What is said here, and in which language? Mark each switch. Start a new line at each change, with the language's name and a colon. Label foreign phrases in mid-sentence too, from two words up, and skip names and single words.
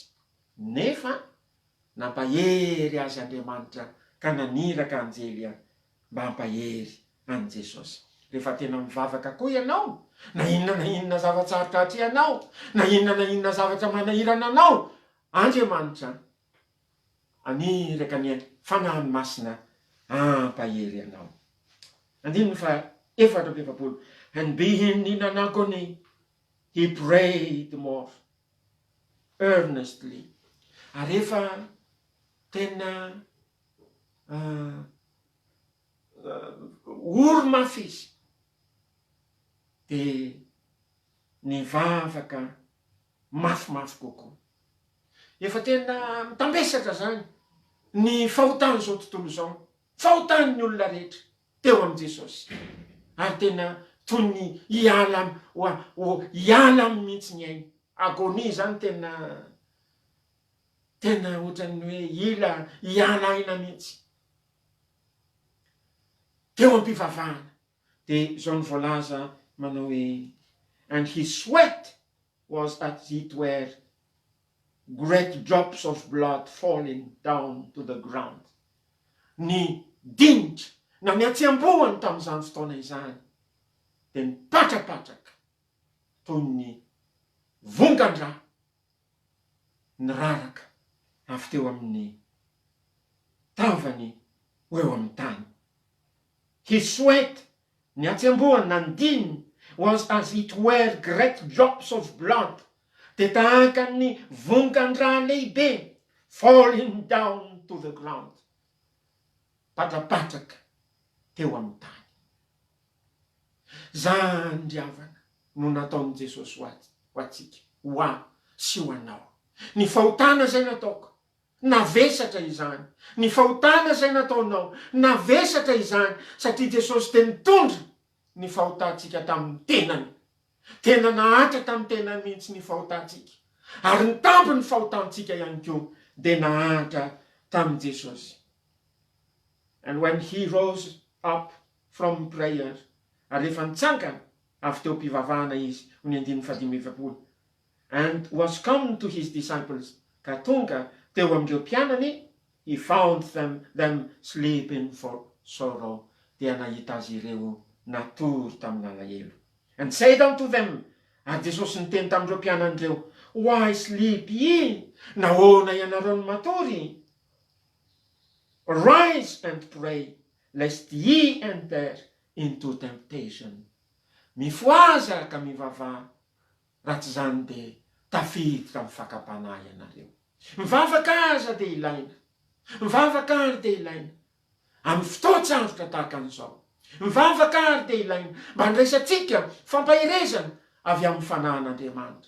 Malagasy: Nefa nampahery azy Andriamanitra ka naniraka anjely mba hampahery an' Jesosy. Rehefa tena mivavaka koa ianao, na inona zavatsarotra atrehanao, na inona zavatra manahirana anao, Andriamanitra aniraka ny fanahy masina hampahery anao. 14.
English: And being in an agony, he prayed more earnestly.
Malagasy: Ary rehefa tena ory-mafy izy, dia nivavaka mafimafy kokoa. Efa tena mitambesatra zany ny fahotany zao tontolo zao, fahotany ny olona rehetra teo am' Jesosy. Ary tena toy ny hiala mihitsy ny ainy. Agony zany tena ohatrany hoe hiala aina mihitsy teo am-pivavahana. Dia zao ny voalaza manao hoe,
English: and his sweat was as it were great drops of blood falling down to the ground.
Malagasy: Ny dinitra na ny atsiam-boany tamin'izany fotoana izany dia nipatrapatraka toy ny vongan-dra niraraka avy teo amin'ny tavany ho eo amin'ny tany.
English: His sweat,
Malagasy: ny atsiam-boany na ny dininy,
English: was as it were great drops of blood,
Malagasy: dia tahaka ny vongan-dra lehibe
English: falling down to the ground,
Malagasy: patrapatraka teo amin'ny tany. Zany ndiavana no nataon'i Jesosy ho atsika, ho aho sy ho anao. Ny fahotana zay nataoko, navesatra izany. Ny fahotana zay nataonao, navesatra izany, satria Jesosy tena nitondra ny fahotantsika tamin'ny tenany. Tena nahatra tamin'ny tenany mihitsy ny fahotantsika. Ary nitampo ny fahotantsika ihany koa dia nahatra tamin'i Jesosy.
English: And when he rose up from prayer,
Malagasy: ary rehefa nitsangana avy teo am-pivavahana izy, ho ny 15,
English: and was come to his disciples,
Malagasy: ka tonga teo amin'ireo mpianany,
English: he found them sleeping for sorrow,
Malagasy: dia nahita azy ireo natory tamin'ny alahelo.
English: And said unto them,
Malagasy: ary Jesosy niteny tamin'ireo mpianany ireo,
English: why sleep ye?
Malagasy: Nahoana ianareo no matory?
English: Rise and pray, lest ye enter into temptation.
Malagasy: Mifoaza ka mivavaha, raha tsy zany dia tafiditra amin'ny fakapanahy ianareo. Mivavaka aza dia ilaina. Mivavaka ary dia ilaina. Amin'ny fotoan-tsarotra tahaka an'izao. Mivavaka ary dia ilaina. Mba handraisantsika fampahirezana avy amin'ny fanahin'Andriamanitra.